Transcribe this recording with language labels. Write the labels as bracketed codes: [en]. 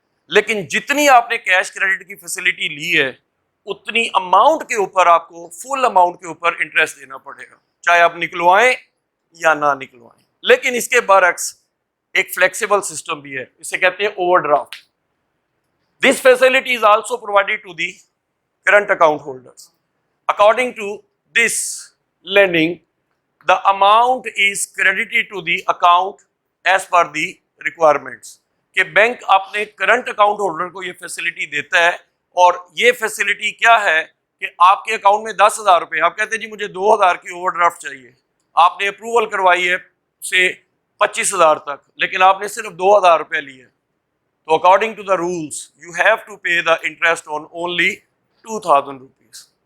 [ur] لیکن جتنی آپ نے کیش کریڈٹ کی فیسلٹی لی ہے اتنی اماؤنٹ کے اوپر آپ کو فل اماؤنٹ کے اوپر انٹرسٹ دینا پڑے گا, چاہے آپ نکلوائیں یا نہ نکلوائیں. لیکن اس کے برعکس ایک فلیکسیبل سسٹم بھی ہے, اسے کہتے ہیں over draft. [en] This facility is also provided to the current account holders. According to this lending, the amount is credited to the account as per the requirements. [ur] کہ بینک اپنے کرنٹ اکاؤنٹ ہولڈر کو یہ facility دیتا ہے, اور یہ facility کیا ہے کہ آپ کے اکاؤنٹ میں 10,000 روپے, آپ کہتے ہیں جی مجھے 2,000 کی اوور ڈرافٹ چاہیے, آپ نے اپروول کروائی ہے سے 25,000 تک, لیکن آپ نے صرف 2,000 روپے لیے, تو [en] According to the rules you have to pay the interest on only 2,000 rupees.